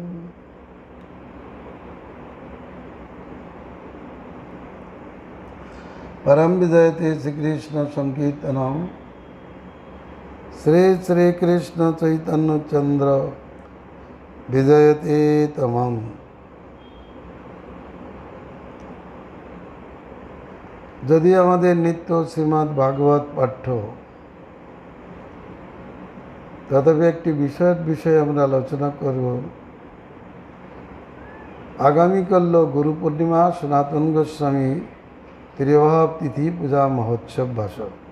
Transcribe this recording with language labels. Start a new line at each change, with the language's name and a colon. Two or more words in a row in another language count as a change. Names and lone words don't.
Sanskrit: परम विजयते श्री कृष्ण संकीर्तनम श्री श्री कृष्ण चैतन्य चंद्र विजयते तमम।
Bangla: যদি আমাদের নিত্য শ্রীমদ্ ভাগবত পাঠ্য, তথাপি একটি বিষয়ে আমরা আলোচনা করব। আগামীকাল গুরু পূর্ণিমা, সনাতন গোস্বামী ত্রিভাব তিথি পূজা মহোৎসব ভাষণ।